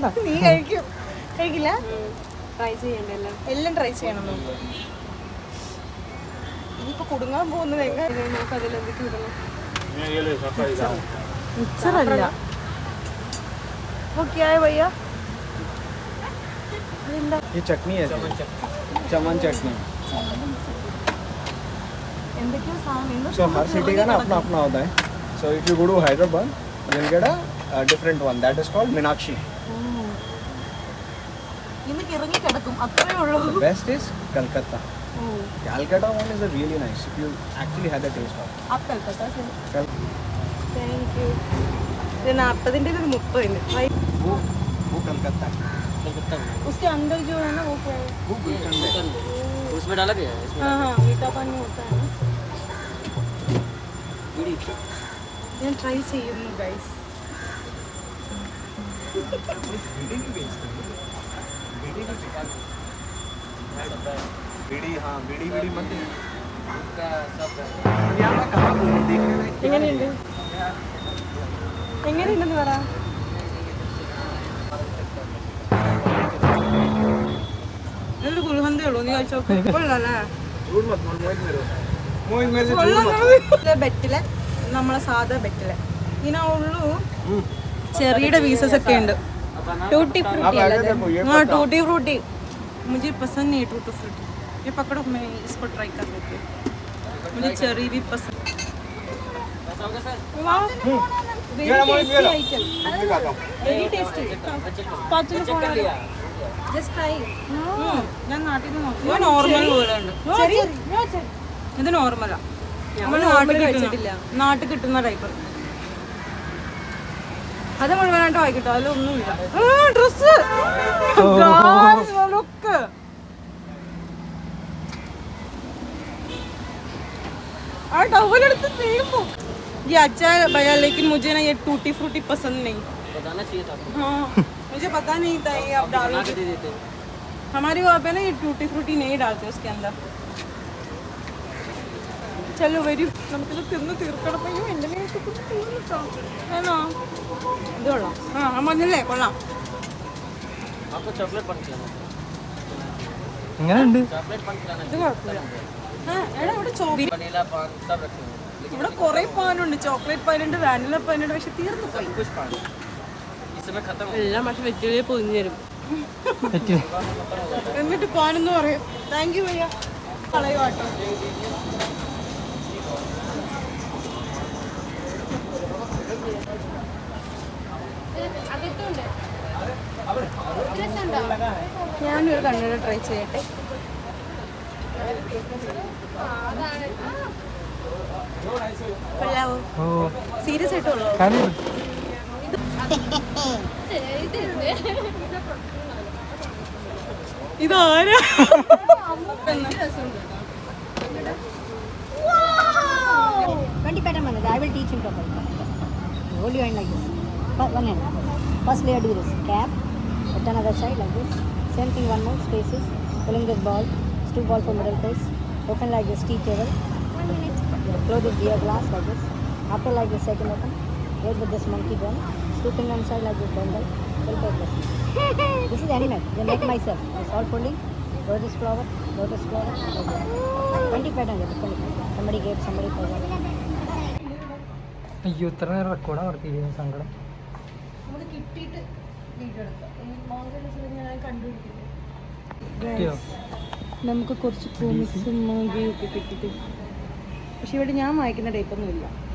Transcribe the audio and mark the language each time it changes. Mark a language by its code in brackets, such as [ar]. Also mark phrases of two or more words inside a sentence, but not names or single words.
[ml] നീ കഴിക്കും? കഴിക്കില്ല? ട്രൈ ചെയ്യണ്ട, എല്ലാം ട്രൈ ചെയ്യണം. ഇനിയിപ്പോ കുടുങ്ങാൻ പോകുന്നത് നമുക്ക് അതിലെന്തൊക്കെ ഇടണം. മിക്സറല്ല. ഓക്കെ ആയ ഭയ്യ. [hi] ये चटनी है, चमन चटनी. So हर सिटी का ना अपना अपना होता है. [en] So if you go to Hyderabad, you'll get a different one. That is called Meenakshi. [ml] ഇറങ്ങി കിടക്കും, അത്രേ ഉള്ളൂ. [en] The best is Calcutta. Calcutta one is really nice. If you actually had the taste of. [hi] आप कलकत्ता से? [en] Thank you. [hi] ये 40 और 30. वो कलकत्ता है. उसके अंदर जो है ना वो क्या है? वो गुलकंद है. उसमें डाला गया है. हाँ हाँ, मीठा पानी होता है ना. [ml] ഞാൻ ട്രൈ ചെയ്യുന്നു ഗൈസ്. [hi] बीड़ी, हाँ बीड़ी मत. [ml] എങ്ങനെയുണ്ട്? എങ്ങനെയുണ്ടെന്ന് പറ. ഇതൊരു ഗുൽഹന്തേ ഉള്ളൂ, നീ കഴിച്ചോ. കൊള്ളാല്ലേ? ബെറ്റിലെ നമ്മളെ സാധാ ബെറ്റിലെ ഇതിനുള്ളൂ ചെറിയുടെ പീസസ് ഒക്കെ ഉണ്ട്. [hi] टूटी फ्रूटी हाँ, टूटी फ्रूटी मुझे पसंद नहीं है. टूटी फ्रूटी ये पकड़ो, मैं इसको ट्राई कर लेती हूँ. मुझे चेरी भी पसंद. [en] very tasty. just try. [ml] ഞാൻ നാട്ടിൽ നിന്ന് നോക്കി. നോർമൽ പോലെ ഉണ്ട്. ഇത് നോർമലാ, നമ്മൾ നാട്ടിൽ കിട്ടുന്ന ടൈപ്പ്. അത് മുഴുവനായിട്ട് വായിക്കട്ടോ, അതിലൊന്നുമില്ല. ഡ്രസ് आ टॉवल എടുത്ത് തേമ്പോ. [hi] ये अच्छा है भैया, लेकिन मुझे ना ये टूटी फ्रूटी पसंद नहीं. बताना चाहिए था. हाँ, मुझे पता नहीं था ये आप डालोगे. हमारे वहाँ पे ना ये टूटी फ्रूटी नहीं डालते उसके अंदर. चलो वरी [ml] നമുക്കിത് തിന്ന് തീർക്കണം. അയ്യോ എൻ്റെ വേണോ? ഇത് കൊള്ളാം. ആ മഞ്ഞല്ലേ കൊള്ളാം. [hi] आपको चॉकलेट पान खिलाना. [ml] എങ്ങനെയുണ്ട്? [hi] चॉकलेट पान खिलाना. [ml] ഇത് കുഴപ്പമില്ല. എടാ ഇവിടെ [hi] वनीला पान सब रखे हैं. [ml] ഇവിടെ കുറേ പാനുണ്ട്. ചോക്ലേറ്റ് പാനുണ്ട്, വാനില പാനുണ്ട്, പക്ഷെ തീർന്നു പോയി. [hi] कुछ पान इस समय खत्म हो [ml] എല്ലാം പക്ഷെ വെറ്റിലേ പൊതിഞ്ഞു തരും. എന്നിട്ട് പാനെന്ന് പറയും. [en] thank you [ml] ഭയ്യ. കളയുവാട്ടോ. ഞാനൊരു കണ്ണട ട്രൈ ചെയ്യട്ടെ. കൊള്ളാവോ? സീരിയസ് ആയിട്ടുള്ളോ? ഇതാരാ? [en] I will teach him properly. Hold your hand like this. One hand. First layer do this. Cap. At another side like this. Same thing, one more. Spaces. Pulling this ball. Two ball for middle place. Open like this tea table. 1 minute. Close this beer glass like this. After like this, second open. Wait with this monkey drum. Scooping on side like this bundle. Full purpose. This is animal. They make myself. It's all folding. Lotus flower. Lotus flower. Like this. 20 patterns. Somebody gave, somebody forgot. [ml] അയ്യോ ഇത്ര നേരം റെക്കോർഡാണ് നടത്തിയിരിക്കുന്നത്. സങ്കടം. നമുക്ക് കിട്ടിയിട്ട് നമുക്ക് കുറച്ച് കോമിക്സും മാഗിയൊക്കെ കിട്ടിട്ട്, പക്ഷെ ഇവിടെ ഞാൻ വായിക്കുന്ന ടൈപ്പൊന്നും ഇല്ല.